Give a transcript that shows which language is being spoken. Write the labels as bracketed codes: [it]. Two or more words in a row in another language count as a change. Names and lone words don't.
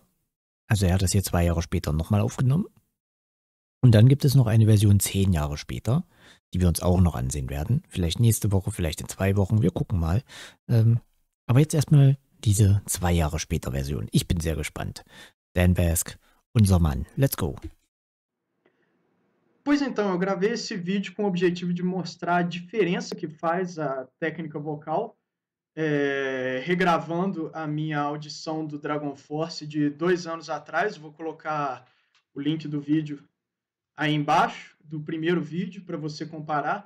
[de] Also er hat das hier 2 Jahre später nochmal aufgenommen. Und dann gibt es noch eine Version 10 Jahre später, die wir uns auch noch ansehen werden. Vielleicht nächste Woche, vielleicht in 2 Wochen. Wir gucken mal. Aber jetzt erstmal diese 2 Jahre später Version. Ich bin sehr gespannt. Dan Bask, unser Mann. [en] Let's go. [pt] Pois então, eu gravei esse vídeo com o objetivo de mostrar a diferença que faz a técnica vocal, regravando a minha audição do Dragon Force de 2 anos atrás. Vou colocar o link do vídeo aí embaixo, do primeiro vídeo, para você comparar.